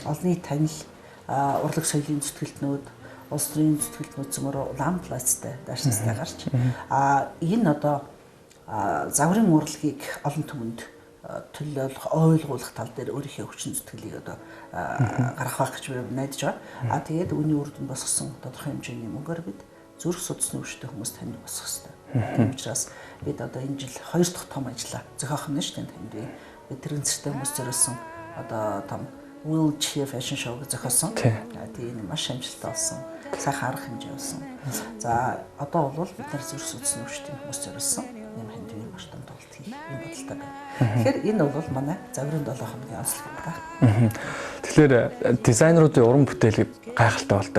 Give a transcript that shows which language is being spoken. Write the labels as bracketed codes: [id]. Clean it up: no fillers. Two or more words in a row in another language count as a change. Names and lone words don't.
[mn] Олонний танил урлаг соёлын зүтгэлтнүүд улс төрийн зүтгэлтнүүд зөмөр улаан пласттай даашинстай гарч энэ одоо загварын урлагийг олон түмэнд төлөөлөх, ойлгуулах тал дээр өөрийнхөө хүчин зүтгэлийг одоо гаргах байх гэж найдаж байгаа. Тэгээд үүний үр дүнд босгосон тодорхой хэмжээний мөнгөөр бид зүрх судасны өвчтөй хүмүүст танд босгох хэрэгтэй. Тийм учраас бид одоо энэ жил 2 дахь том ажлаа зохиох нь шүү дээ танд. Бид тэр өнцгтэй хүмүүс зориулсан одоо том [en] wheelchair fashion show [mn] зохиосон. Тийм маш амжилттай болсон. Сайхан арга хэмжээ болсон. За одоо бол бид нар зүрх судасны өвчтөй хүмүүс зориулсан юм хэмжээний маш том тоглолт хийх юм бодолтой байна. Тэгэхээр энэ бол манай загварын 7 хоногийн онцлог байна. Тэгэхээр дизайнеруудын уран бүтээлийг гайхалтай болдог.